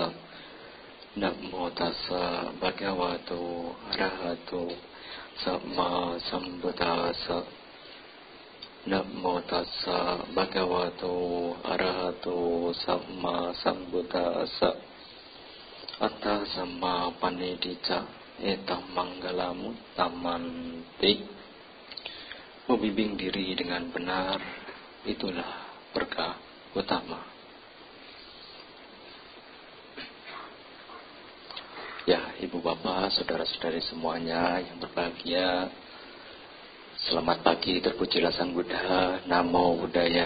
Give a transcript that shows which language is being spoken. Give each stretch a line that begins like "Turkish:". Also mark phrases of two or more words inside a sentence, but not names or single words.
Pali: Namo tassa bhagavato arahato samma sambuddhassa. Namo tassa bhagavato arahato samma sambuddhassa. Atta samma panidicca etam manggalam tamanti.
Indonesian: Membimbing diri dengan benar, itulah berkah utama. Ya, ibu bapak, saudara-saudari semuanya yang berbahagia, selamat pagi, terpujilah Sang Buddha,
Pali: Namo Buddhaya.